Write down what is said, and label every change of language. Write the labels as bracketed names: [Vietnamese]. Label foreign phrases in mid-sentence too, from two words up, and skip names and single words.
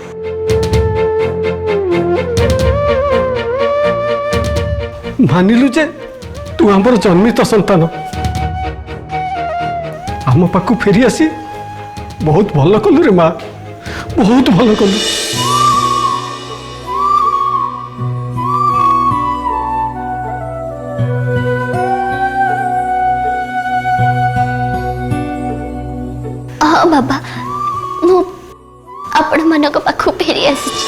[Odia] ମାନିଲୁ ଯେ ତୁ ଆମର ଜନ୍ମିତ ସନ୍ତାନ। ଆମ ପାଖକୁ ଫେରି ଆସି ବହୁତ ଭଲ କଲୁ ରେ ମା, ବହୁତ ଭଲ କଲୁ। ହଁ ବାବା ମୁଁ ଆପଣ ମାନଙ୍କ ପାଖକୁ ଫେରି ଆସି